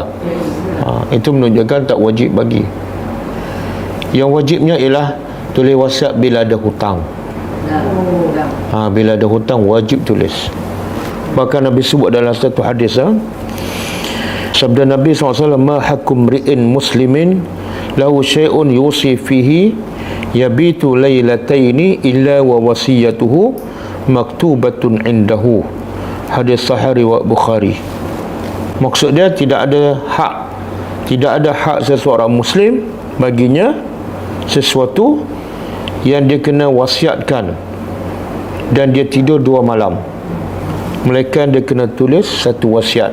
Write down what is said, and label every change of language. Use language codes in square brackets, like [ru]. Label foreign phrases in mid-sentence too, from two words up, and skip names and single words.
[ms] Itu menunjukkan tak wajib bagi. Yang wajibnya ialah tulis wasiat bila ada hutang. Bila ada hutang wajib tulis. Bahkan Nabi sebut dalam satu hadis, sabda Nabi SAW, [ar] ما حق امرئ مسلم له شيء يوصي فيه يبيت ليلتين إلا ووصيته مكتوبة عنده. [ms] Hadis sahih riwayat Bukhari. Maksud dia tidak ada hak seseorang muslim baginya sesuatu yang dia kena wasiatkan dan dia tidur 2 malam, melainkan dia kena tulis satu wasiat.